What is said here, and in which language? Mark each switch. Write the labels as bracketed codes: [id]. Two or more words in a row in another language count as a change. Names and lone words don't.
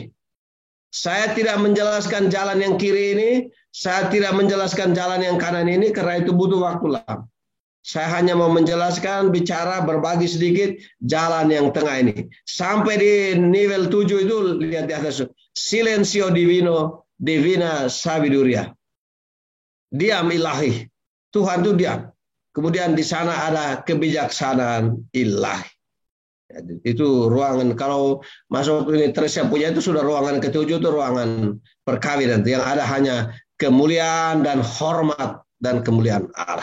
[id] Saya tidak menjelaskan jalan yang kiri ini, saya tidak menjelaskan jalan yang kanan ini karena itu butuh waktu lama. Saya hanya mau menjelaskan, bicara, berbagi sedikit jalan yang tengah ini. Sampai di nivel 7 itu, lihat di atas. [es] Silencio divino, divina sabiduria. [id] Diam ilahi. Tuhan itu diam. Kemudian di sana ada kebijaksanaan ilahi. Itu ruangan, kalau masuk ini Teresa punya itu sudah ruangan ke-7 itu ruangan perkawinan. Yang ada hanya kemuliaan dan hormat dan kemuliaan Allah.